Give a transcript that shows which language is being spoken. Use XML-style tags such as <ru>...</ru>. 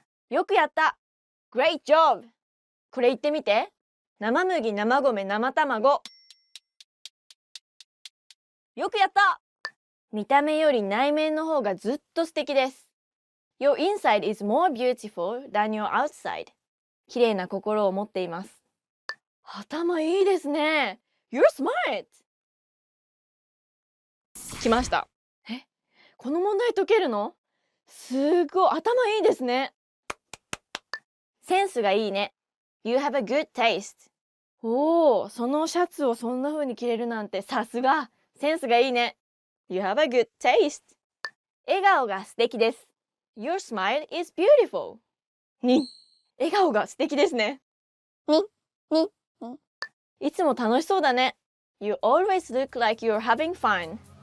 <ja>よくやった。</ja> <en>Great job.</en> <ja>これ言ってみて。生麦、生米、生卵。よくやった。見た目より内面の方がずっと素敵です。</ja> <en>Your inside is more beautiful than your outside.</en> <ja>綺麗な心を持っています。頭いいですね。</ja> <en>You're smart!</en> <ja>来ました。この問題解けるの？すごい、頭いいですね。センスがいいね。</ja> <en>You have a good taste.</en> <ja>おお、そのシャツをそんな風に着れるなんてさすが。センスがいいね。</ja> <en>You have a good taste.</en> <ja>笑顔が素敵です。</ja> <en>Your smile is beautiful.</en> <ja>笑顔が素敵ですね。いつも楽しそうだね。</ja> <en>You always look like you're having fun.</en>